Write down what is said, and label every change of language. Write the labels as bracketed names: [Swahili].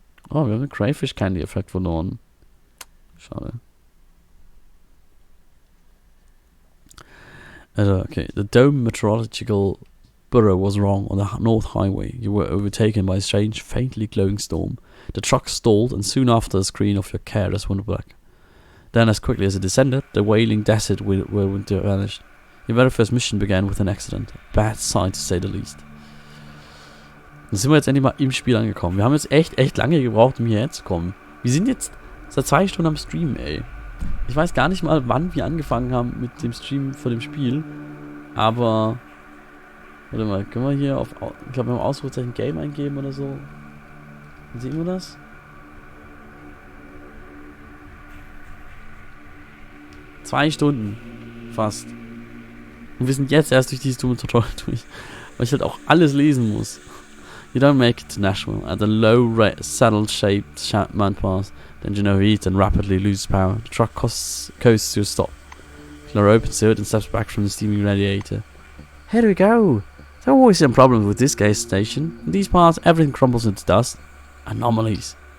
[German] Oh, wir haben den Crayfish Candy Effekt verloren. Schade. [English] Okay, the Dome Meteorological Bureau was wrong on the North Highway. You were overtaken by a strange, faintly glowing storm. The truck stalled, and soon after the screen of your careless went black. Then, as quickly as it descended, the wailing desert winter vanished. Your very first mission began with an accident. A bad sign, to say the least. [German] Dann sind wir jetzt endlich mal im Spiel angekommen. Wir haben jetzt echt lange gebraucht, um hierher zu kommen. Wir sind jetzt seit 2 Stunden am Streamen, ey. Ich weiß gar nicht mal, wann wir angefangen haben mit dem Stream vor dem Spiel. Aber... Warte mal, können wir hier auf... Ich glaube, wir haben Ausrufezeichen Game eingeben oder so. Dann sehen wir das. Zwei Stunden. Fast. Und wir sind jetzt erst durch dieses dumme Tutorial durch. Weil ich halt auch alles lesen muss. [English] You don't make it to Nashville. At a low saddle-shaped mountain pass, the engine overheats and rapidly loses power. The truck coasts to a stop. Clara opens the hood and steps back from the steaming radiator. Here we go. There are always some problems with this gas station. In these parts, everything crumbles into dust. Anomalies.